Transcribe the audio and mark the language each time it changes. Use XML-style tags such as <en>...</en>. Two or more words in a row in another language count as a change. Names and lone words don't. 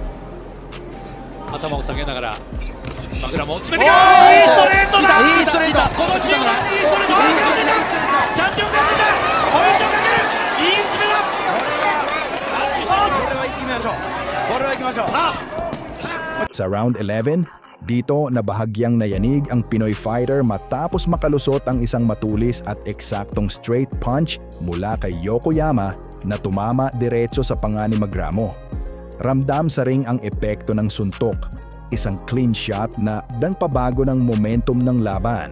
<ja>頭を下げながらマグナムを詰めてきた。いいストレートだ。いいストレート。このシーンはいいストレートだ。チャンピオンが出た。ポイントをかける。いい詰めだ。これは行きましょう。これは行きましょう。</ja> <tl>Sa round 11, dito na bahagyang nayanig ang Pinoy fighter matapos makalusot ang isang matulis at eksaktong</tl> <en>straight punch</en> <tl>mula kay Yokoyama na tumama diretso sa panga ni Magramo. Ramdam sa ring ang epekto ng suntok, isang</tl> <en>clean shot</en> <tl>na nagpabago ng momentum ng laban.</tl>